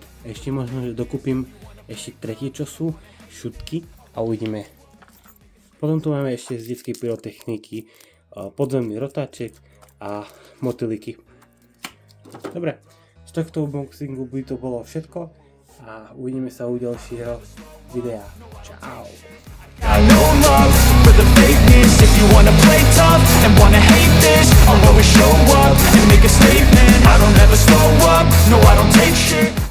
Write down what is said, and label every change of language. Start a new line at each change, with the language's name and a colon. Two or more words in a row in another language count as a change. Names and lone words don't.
Slovak: Ešte možno, že dokúpim ešte tretie, čo sú šutky a uvidíme. Potom tu máme ešte z detskej pyrotechniky podzemný rotáček a motýliky. Dobre, z tohto unboxingu by to bolo všetko a uvidíme sa u ďalšieho videa. Čau!
English: Got no love for the fakeness. If you wanna play tough and wanna hate this, I'll always show up and make a statement. I don't ever slow up, no I don't take shit.